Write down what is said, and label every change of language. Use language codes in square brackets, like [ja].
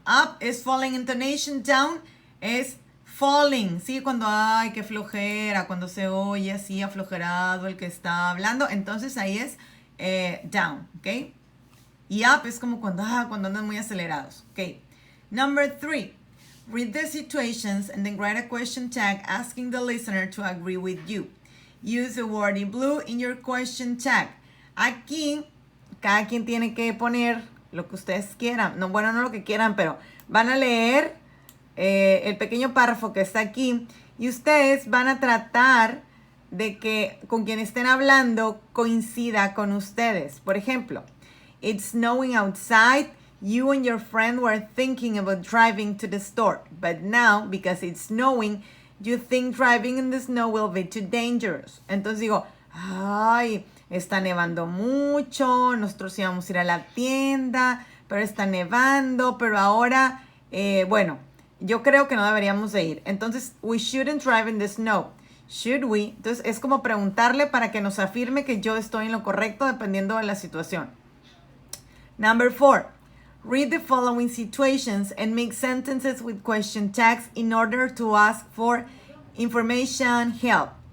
[en] Up [es] es [en] falling intonation, down es falling, [es] ¿sí? Cuando hay que flojera, cuando se oye así aflojerado el que está hablando, entonces ahí es down, ¿ok? Y up es como cuando andan muy acelerados, ¿ok? [en] Number 3, read the situations and then write a question tag asking the listener to agree with you. Use the word in blue in your question tag. [es] Aquí, cada quien tiene que poner lo que ustedes quieran. No, bueno, no lo que quieran, pero van a leer el pequeño párrafo que está aquí y ustedes van a tratar de que con quien estén hablando coincida con ustedes. Por ejemplo, [en] it's snowing outside. You and your friend were thinking about driving to the store, but now, because it's snowing, you think driving in the snow will be too dangerous. [es] Entonces digo, ay, está nevando mucho, nosotros íbamos a ir a la tienda, pero está nevando, pero ahora, bueno, yo creo que no deberíamos de ir. Entonces, [en] we shouldn't drive in the snow. Should we? [es] Entonces, es como preguntarle para que nos afirme que yo estoy en lo correcto dependiendo de la situación. [en] Number 4. Read the following situations and make sentences with question tags in order to ask for information, help.